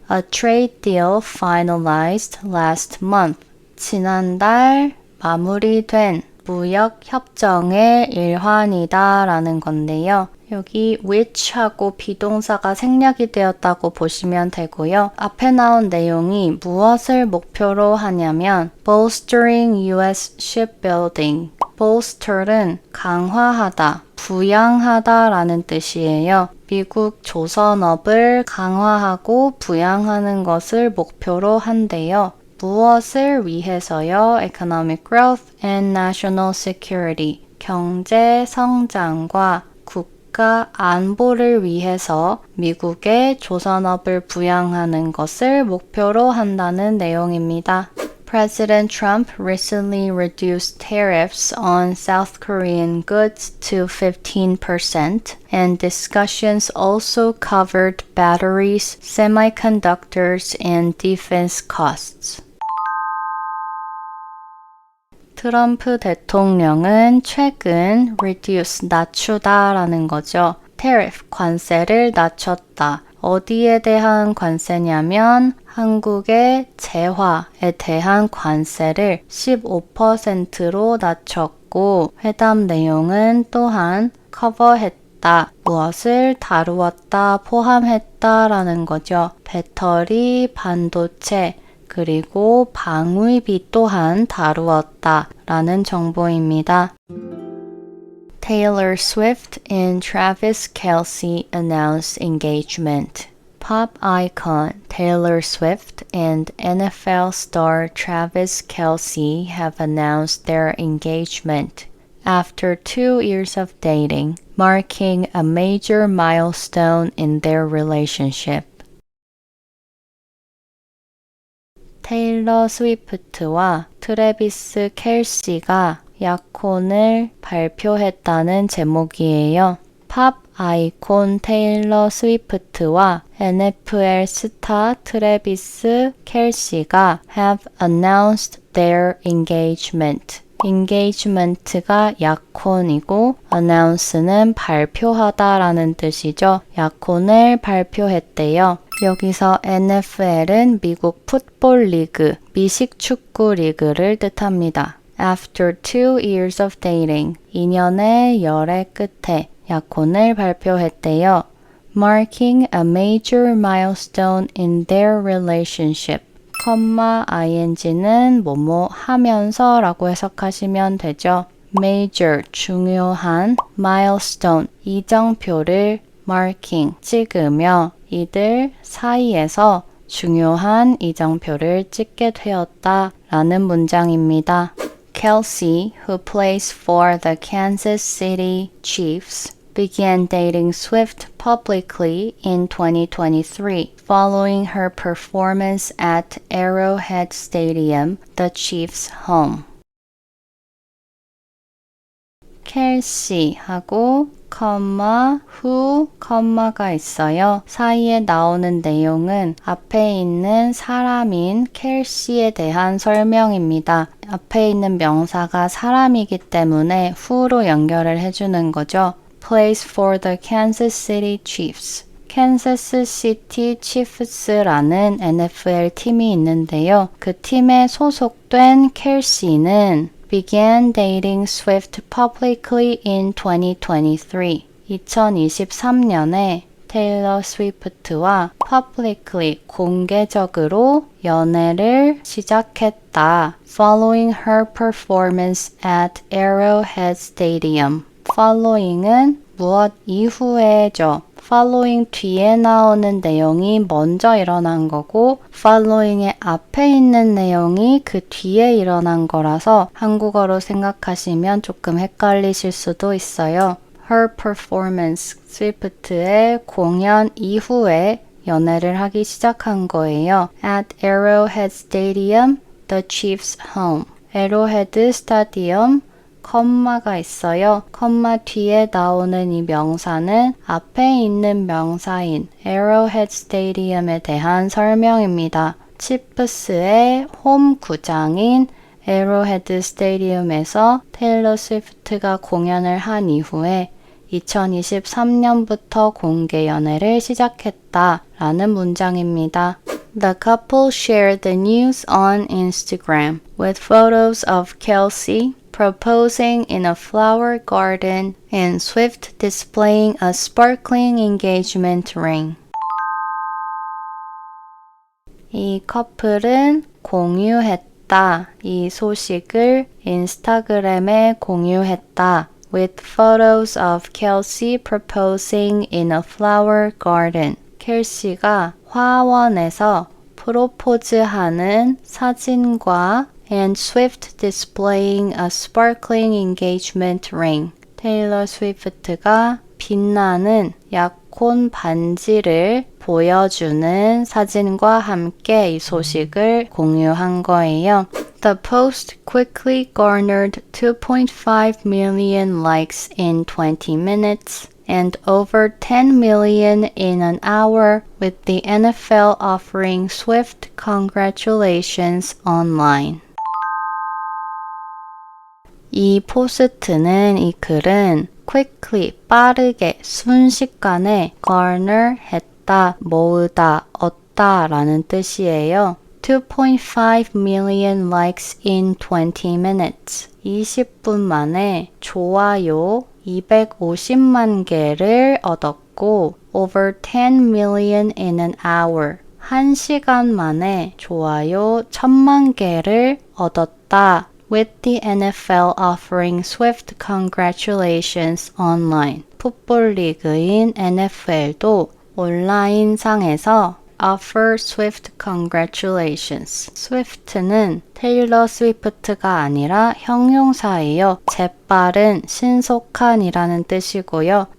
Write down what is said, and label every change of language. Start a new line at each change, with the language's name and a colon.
English: A trade deal finalized last month.
Korean: 지난달 마무리된 무역 협정의 일환이다 라는 건데요. 여기 which하고 비동사가 생략이 되었다고 보시면 되고요. 앞에 나온 내용이 무엇을 목표로 하냐면
English: bolstering U.S. shipbuilding.
Korean: bolster는 강화하다, 부양하다 라는 뜻이에요. 미국 조선업을 강화하고 부양하는 것을 목표로 한대요. 무엇을 위해서요?
English: Economic growth and national security.
Korean: 경제 성장과 국가 안보를 위해서 미국의 조선업을 부양하는 것을 목표로 한다는 내용입니다.
English: President Trump recently reduced tariffs on South Korean goods to 15%, and discussions also covered batteries, semiconductors, and defense costs.
Korean: 트럼프 대통령은 최근 reduce, 낮추다 라는 거죠. tariff, 관세를 낮췄다. 어디에 대한 관세냐면 한국의 재화에 대한 관세를 15%로 낮췄고 회담 내용은 또한 커버했다. 무엇을 다루었다, 포함했다라는 거죠. 배터리, 반도체, 그리고 방위비 또한 다루었다라는 정보입니다.
English: Taylor Swift and Travis Kelce announced engagement. Pop icon Taylor Swift and NFL star Travis Kelce have announced their engagement after 2 years of dating, marking a major milestone in their relationship.
Korean: 테일러 스위프트와 트래비스 켈시가 약혼을 발표했다는 제목이에요. 팝 아이콘 테일러 스위프트와 NFL 스타 트래비스 켈시가
English: have announced their engagement.
Korean: engagement가 약혼이고 announce는 발표하다라는 뜻이죠. 약혼을 발표했대요. 여기서 NFL은 미국 풋볼 리그, 미식 축구 리그를 뜻합니다.
English: After 2 years of dating,
Korean: 2년의 열애 끝에 약혼을 발표했대요.
English: Marking a major milestone in their relationship.
Korean: ing는 뭐뭐 하면서 라고 해석하시면 되죠. Major, 중요한, milestone, 이정표를 marking, 찍으며 이들 사이에서 중요한 이정표를 찍게 되었다 라는 문장입니다. Kelsey, who plays for the Kansas City Chiefs, began dating Swift publicly in 2023 following her performance at Arrowhead Stadium, the Chiefs' home. 켈시하고 who, 가 있어요. 사이에 나오는 내용은 앞에 있는 사람인 켈시에 대한 설명입니다. 앞에 있는 명사가 사람이기 때문에 who로 연결을 해주는 거죠.
English: Plays for the Kansas City Chiefs.
Korean: 캔자스 시티 치프스라는 NFL 팀이 있는데요. 그 팀에 소속된 켈시는
English: began dating Swift publicly in 2023.
Korean: 2023년에 테일러 스위프트와 publicly, 공개적으로 연애를 시작했다.
English: Following her performance at Arrowhead Stadium.
Korean: following은 무엇 이후에죠. following 뒤에 나오는 내용이 먼저 일어난 거고 following의 앞에 있는 내용이 그 뒤에 일어난 거라서 한국어로 생각하시면 조금 헷갈리실 수도 있어요.
English: Her performance,
Korean: 스위프트의 공연 이후에 연애를 하기 시작한 거예요.
English: At Arrowhead Stadium, the Chiefs' home.
Korean: Arrowhead Stadium, 컴마가 있어요. 컴마 뒤에 나오는 이 명사는 앞에 있는 명사인 Arrowhead Stadium에 대한 설명입니다. 치프스의 홈 구장인 Arrowhead Stadium에서 테일러 스위프트가 공연을 한 이후에 2023년부터 공개 연애를 시작했다 라는 문장입니다.
English: The couple shared the news on Instagram with photos of Kelsey proposing in a flower garden and Swift displaying a sparkling engagement ring.
Korean: 이 커플은 공유했다. 이 소식을 인스타그램에 공유했다.
English: With photos of Kelsey proposing in a flower garden.
Korean: 켈시가 화원에서 프로포즈하는 사진과
English: and Swift displaying a sparkling engagement ring.
Korean: 테일러 스위프트가 빛나는 약혼 반지를 보여주는 사진과 함께 이 소식을 공유한 거예요.
English: The post quickly garnered 2.5 million likes in 20 minutes and over 10 million in an hour, with the NFL offering Swift congratulations online.
Korean: 이 포스트는, 이 글은 quickly, 빠르게, 순식간에 garner 했다, 모으다, 얻다 라는 뜻이에요.
English: 2.5 million likes in 20 minutes.
Korean: 20분 만에 좋아요 250만 개를 얻었고
English: over 10 million in an hour.
Korean: 1시간 만에 좋아요 1000만 개를 얻었다.
English: With the NFL offering Swift congratulations online.
Korean: 풋볼 리그인 NFL도 온라인상에서
English: offer Swift congratulations.
Korean: 스위프트는 테일러 스위프트가 아니라 형용사예요. 재빠른, 신속한이라는 뜻이고요.